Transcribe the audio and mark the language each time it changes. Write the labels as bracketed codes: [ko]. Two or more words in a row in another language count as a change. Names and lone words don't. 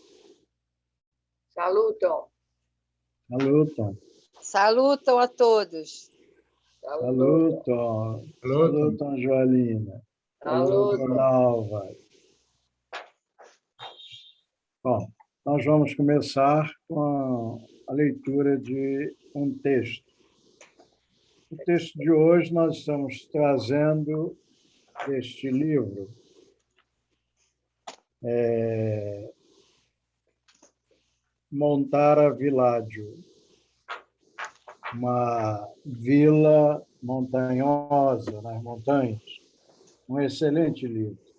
[pt] Salutam. Salutam. Salutam a todos. Salutam. Salutam, Joelina. Salutam, Dalva. Bom, nós vamos começar com a leitura de um texto. O texto de hoje nós estamos trazendo deste livro, Montara Villaggio, uma vila montanhosa nas montanhas, um excelente livro.